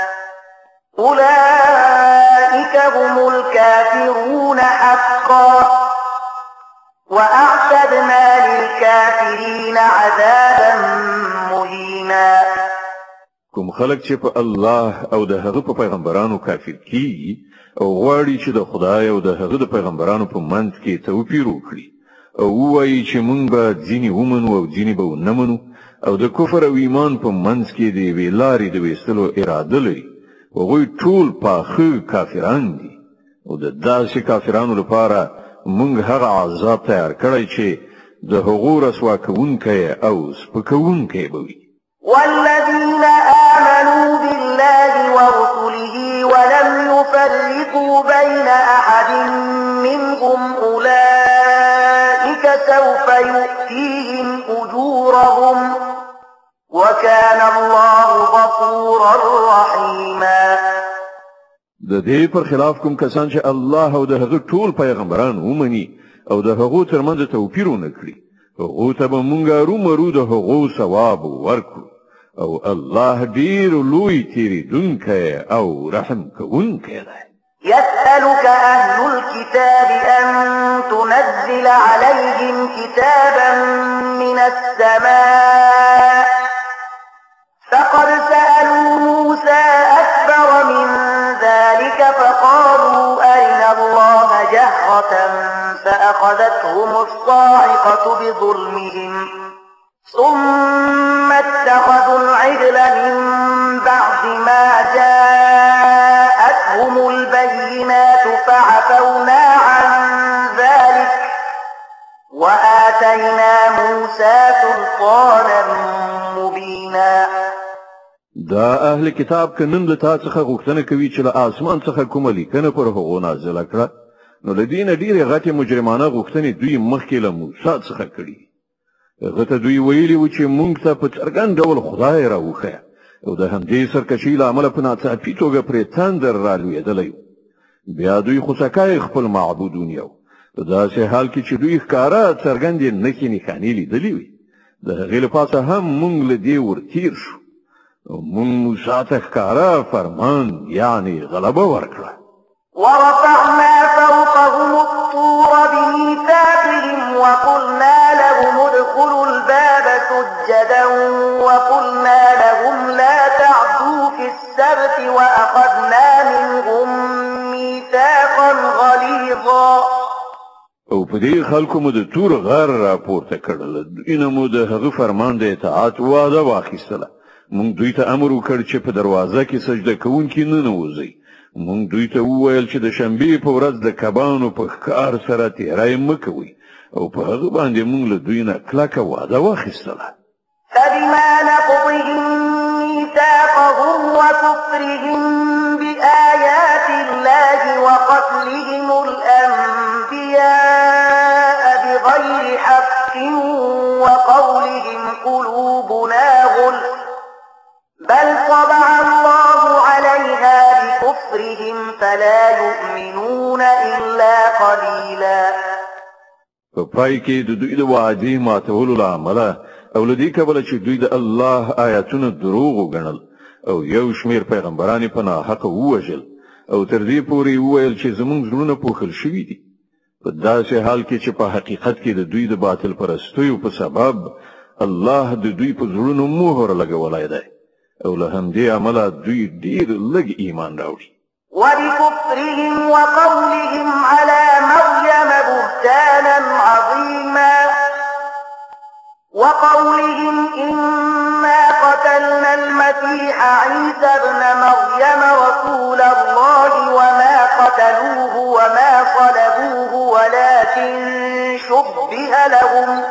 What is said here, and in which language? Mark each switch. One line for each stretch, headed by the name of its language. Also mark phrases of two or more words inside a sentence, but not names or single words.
Arabic: أولئك هم الكافرون حقا وأعتدنا للكافرين عذابا مهينا.
Pashto: کوم خلک چې په الله او د هغه په پیغمبرانو کافر کیږي او غواړي چې د خدای او د هغه د پیغمبرانو په منځ کې توپیر وکړي او وایي چې موږ به ځینې ومنو او ځینې به ونه منو او د کفر او ایمان په منځ کې د یوې لارې د ویستلو اراده لري، هغوی ټول پاخه کافران دي. او د داسې کافرانو لپاره موږ هغه عذاب تیار کړی چې د هغو رسوا کوونکی او سپکوونکی به وي.
Arabic: والذين آمنوا بالله ورسله ولم يفرقوا بين أحد منهم أولئك سوف يؤتيهم أجورهم وكان الله غفورا رحيما.
Pashto: د دې پر خلاف کوم کسان چې الله او د هغه ټول پیغمبران ومني او د هغو ترمنځ توپیر ونه کړي هغو ته به مونږ ارومرو د هغو ثواب ورکړو او الله ډیر لوی تیریدونکی او رحم کوونکی دی.
Arabic: يسألك أهل الكتاب أن تنزل عليهم كتابا من السماء فقد سألوا موسى أكبر من ذلك فقالوا أرنا الله جهرة فأخذتهم الصاعقة بظلمهم ثم اتخذوا العجل من بعد ما جاءتهم البينات فعفونا عن ذلك وآتينا موسى سلطانا مبينا.
Pashto: دا اهل کتاب کنن له تاسو څخه غوښتنه کوي چې له اسمان څخه کومه لیکنه پر هغو نازله کړه نو له دې نه ډېرې غټې مجرمانه غوښتنې دوی مخکې له موسی څخه کړي. هغه ته دوی ویلي و چې موږ ته په څرګند ډول خدای راوښیه او د همدې سرکشۍ له امله په ناڅاپي توګه پرې تندر رالوېدلی و. بیا دوی خوسکی خپل معبودون یو په داسې حال کې چې دوی ښکاره څرګندې نښې نښانې لیدلې وي. د هغې له پاسه هم موږ له دې ورتېر شو او موږ موسی ته ښکاره فرمان یعنې غلبه ورکړه.
Arabic: ورفعنا فوقهم الطور بميثاقهم وقلنا لهم ادخلوا الباب سجدا وقلنا لهم لا تعدوا في السبت وأخذنا منهم ميثاقا غليظا.
Pashto: او په دې خلکو مو د تور غر راپورته کړل دوی نه مو د هغه فرمان د اطاعت وعده واخیستله. موږ دوی ته امر وکړ چې په دروازه کې سجده کوونکي ننوځي. موږ دوی ته وویل چې د شنبې په ورځ د کبانو په ښکار سره تیری مه کوئ او په هغه باندې موږ له دوی نه کلکه وعده واخیستله.
Arabic: فبما نقضهم ميثاقهم وكفرهم بآيات الله وقتلهم الأنبياء بغير حق وقولهم قلوبنا غلف بل طبع الله عليها بكفرهم فلا يؤمنون إلا قليلا.
Pashto: په پای کې د دوی د وعدې ماتولو له امله او له دې کبله چې دوی د الله آیاتونه دروغ وګڼل او یو شمېر پیغمبران په ناحقه ووژل او تر دې پورې وویل چې زموږ زړونه پوښل شوي دي. په داسې حال کې چې په حقیقت کې د دوی د باطل پرستیو په سبب الله د دوی په زړونو مهر لګولی دی او له همدې امله دوی ډېر لږ ایمان راوړي.
Arabic: وبكفرهم وقولهم على مريم بهتانا عظيما وقولهم إنا قتلنا المسيح عيسى ابن مريم رسول الله وما قتلوه وما صلبوه ولكن شبه لهم